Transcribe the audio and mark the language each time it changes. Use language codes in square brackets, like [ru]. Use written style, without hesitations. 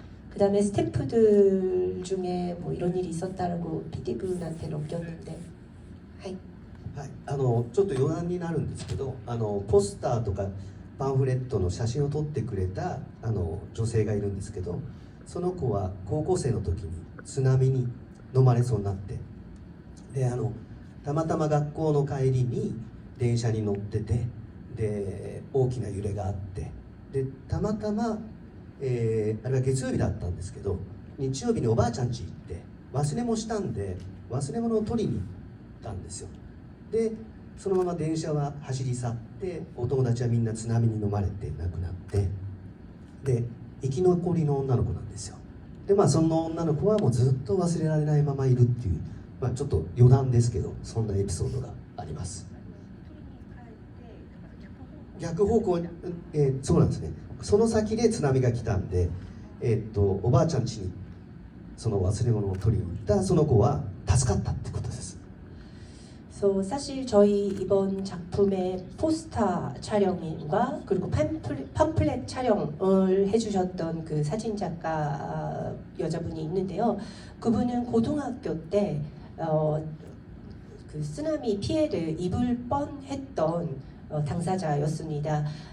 [ko] 그 다음에 스태프들 중에 뭐 이런 일이 있었다라고 PD분한테 넘겼는데 はい [ja] ちょっと余談になるんですけど、ポスターとかパンフレットの写真を撮ってくれた女性がいるんですけど、その子は高校生の時に津波に飲まれそうになって、でたまたま学校の帰りに電車に乗ってて、で大きな揺れがあって、でたまたま、あれは月曜日だったんですけど、日曜日におばあちゃん家行って忘れ物したんで忘れ物を取りに行ったんですよ。でそのまま電車は走り去って、お友達はみんな津波に飲まれて亡くなって、で生き残りの女の子なんですよ。でその女の子はもうずっと忘れられないままいるっていう、ちょっと余談ですけど、そんなエピソードがあります。逆方向に、そうなんですね。その先で津波が来たんで、おばあちゃん家にその忘れ物を取りに行ったその子は助かったってことです。 [ko] So, 사실 저희 이번 작품의 포스터 촬영과 그리고 팜플렛 촬영을 해주셨던 그 사진 작가 여자분이 있는데요. 그분은 고등학교 때 그 쓰나미 피해를 입을 뻔했던 당사자였습니다.